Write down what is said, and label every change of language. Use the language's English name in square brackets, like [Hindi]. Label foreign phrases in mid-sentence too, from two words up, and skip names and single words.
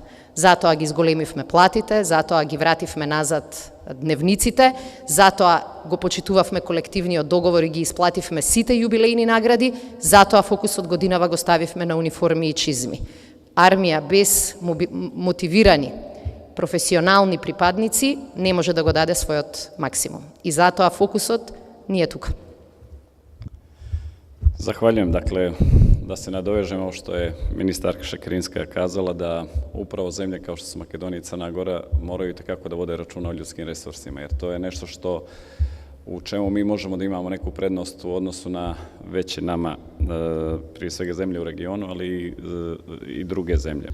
[Macedonian] Затоа ги зголемивме платите, затоа ги вративме назад дневниците, затоа го почитувавме колективниот договор и ги исплативме сите јубилејни награди, затоа фокусот годинава го ставивме на униформи и чизми. Армија без мотивирани, професионални припадници не може да го даде својот максимум. И затоа фокусот ни е тука. [Serbian] Zahvaljujem. Dakle, da se nadovežemo ovo što je ministarka Šekerinska kazala, da upravo zemlje kao što su Makedonija i Crna Gora moraju itekako da vode računa o ljudskim resursima, jer to je nešto što u čemu mi možemo da imamo neku prednost u odnosu na veće nama, prije svega zemlje u regionu, ali i druge zemlje.